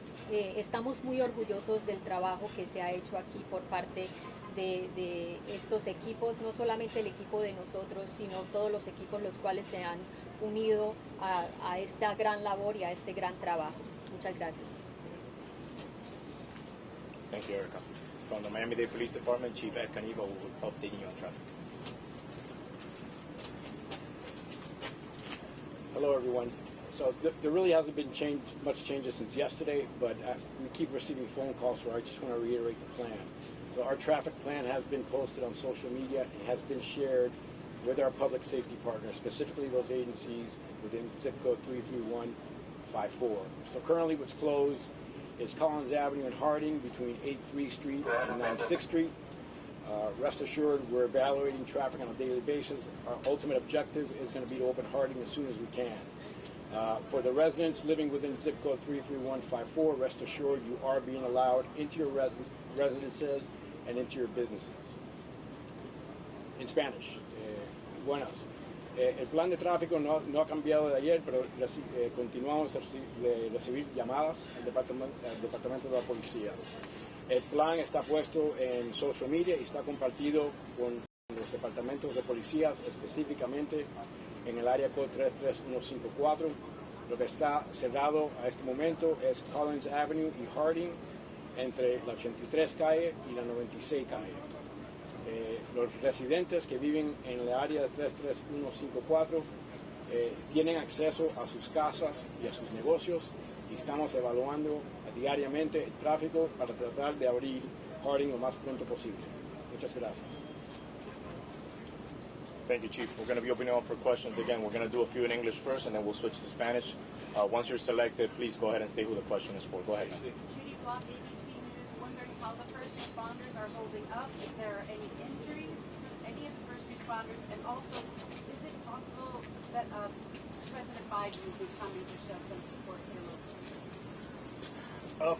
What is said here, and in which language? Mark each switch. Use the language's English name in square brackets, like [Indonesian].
[Spanish] Estamos muy orgullosos del trabajo que se ha hecho aquí por parte de estos equipos, no solamente el equipo de nosotros, sino todos los equipos los cuales se han unido a esta gran labor y a este gran trabajo. Muchas gracias. [English] Thank you, Erica. From the Miami-Dade Police Department, Chief Ed Caniva will be updating you on traffic. Hello, everyone. So there really hasn't been much changes since yesterday, but we keep receiving phone calls, so I just want to reiterate the plan. So our traffic plan has been posted on social media. It has been shared with our public safety partners, specifically those agencies within zip code 33154. So currently what's closed is Collins Avenue and Harding between 83 Street and 96th Street. Rest assured, we're evaluating traffic on a daily basis. Our ultimate objective is going to be to open Harding as soon as we can. For the residents living within zip code 33154, rest assured you are being allowed into your residences and into your businesses. In Spanish, buenas. [Spanish] El plan de tráfico no ha cambiado de ayer, pero continuamos a recibir llamadas al departamento de la policía. El plan está puesto en social media y está compartido con los departamentos de policías, específicamente en el área code 33154. Lo que está cerrado a este momento es Collins Avenue y Harding, entre la 83 calle y la 96 calle. Los residentes que viven en el área de 33154 tienen acceso a sus casas y a sus negocios, y estamos evaluando diariamente el tráfico para tratar de abrir Harding lo más pronto posible. Muchas gracias. [English] Thank you, Chief. We're going to be opening up for questions again. We're going to do a few in English first, and then we'll switch to Spanish. Once you're selected, please go ahead and state who the question is for. Go ahead. Judy Block, ABC News, wondering how the first responders are holding up, if there are any injuries, any of the first responders, and also, is it possible that President Biden will be coming to show some support here locally?